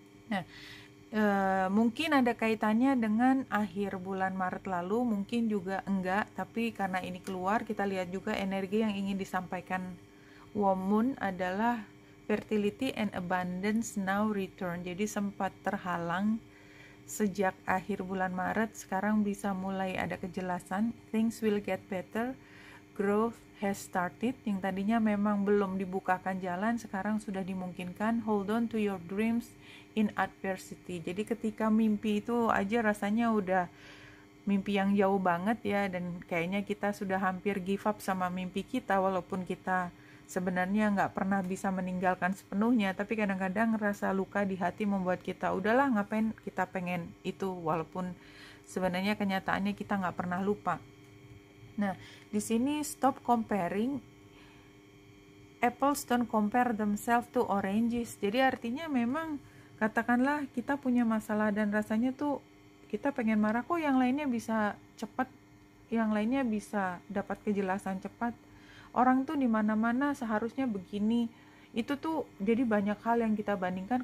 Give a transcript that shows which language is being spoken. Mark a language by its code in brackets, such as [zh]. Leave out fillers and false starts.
[id] Nah, mungkin ada kaitannya dengan akhir bulan Maret lalu, mungkin juga enggak, tapi karena ini keluar, kita lihat juga energi yang ingin disampaikan Warm Moon adalah [en] fertility and abundance now return. [id] Jadi sempat terhalang sejak akhir bulan Maret, sekarang bisa mulai ada kejelasan. [en] Things will get better. Growth has started. [id] Yang tadinya memang belum dibukakan jalan, sekarang sudah dimungkinkan. [en] Hold on to your dreams in adversity. [id] Jadi ketika mimpi itu aja rasanya udah mimpi yang jauh banget ya, dan kayaknya kita sudah hampir give up sama mimpi kita, walaupun kita sebenarnya nggak pernah bisa meninggalkan sepenuhnya, tapi kadang-kadang rasa luka di hati membuat kita udahlah, ngapain kita pengen itu, walaupun sebenarnya kenyataannya kita nggak pernah lupa. Nah, di sini [en] stop comparing. Apples don't compare themselves to oranges. [id] Jadi artinya memang katakanlah kita punya masalah dan rasanya tuh kita pengen marah, kok yang lainnya bisa cepat, yang lainnya bisa dapat kejelasan cepat. Orang tuh di mana-mana seharusnya begini. Itu tuh jadi banyak hal yang kita bandingkan.